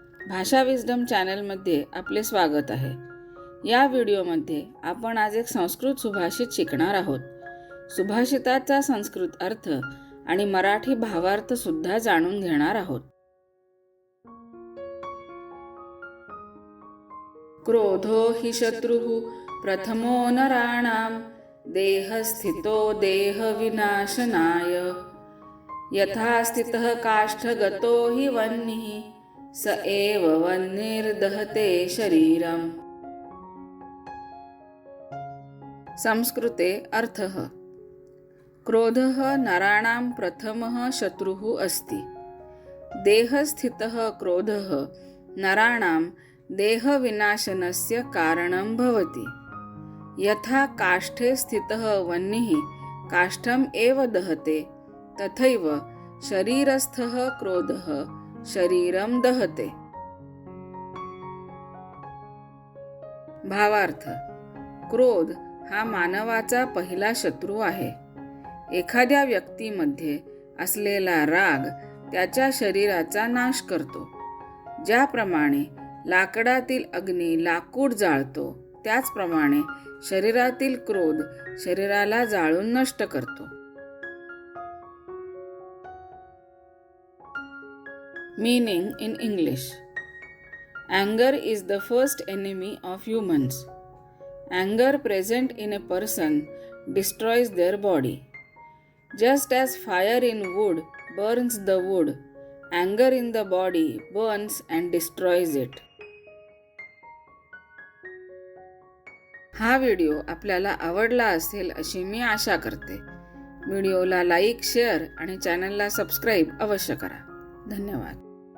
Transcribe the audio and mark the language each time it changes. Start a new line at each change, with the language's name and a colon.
Marathi: भाषा विस्डम चॅनलमध्ये आपले स्वागत आहे. या व्हिडिओमध्ये आपण आज एक संस्कृत सुभाषित शिकणार आहोत. सुभाषिताचा संस्कृत अर्थ आणि मराठी भावार्थ सुद्धा जाणून घेणार आहोत.
Sanskrit: क्रोधो हि शत्रुः प्रथमो नराणां देहस्थितो देहविनाशनाय यथा स्थितः काष्ठगतो हि वह्निः स एव वह्निर्दहते शरीरम्. संस्कृते अर्थः क्रोधः नराणां प्रथमः शत्रुः अस्ति. देहस्थितः क्रोधः नराणां देहविनाशनस्य कारणं भवति. यथा काष्ठे स्थितः वह्निः काष्ठम् एव दहते तथैव शरीरस्थः क्रोधः शरीरं दहते.
Marathi: भावार्थ. क्रोध हा मानवाचा पहिला शत्रू आहे. एखाद्या व्यक्तीमध्ये असलेला राग त्याच्या शरीराचा नाश करतो. ज्याप्रमाणे लाकडातील अग्नी लाकूड जाळतो, त्याचप्रमाणे शरीरातील क्रोध शरीराला जाळून नष्ट करतो.
English: Meaning in English: Anger is the first enemy of humans. Anger present in a person destroys their body. Just as fire in wood burns the wood, anger in the body burns and destroys it.
Marathi: हा video आपल्याला आवडला असेल अशी मी आशा करते. व्हिडिओला like, share आणि चॅनलला subscribe अवश्य करा. धन्यवाद.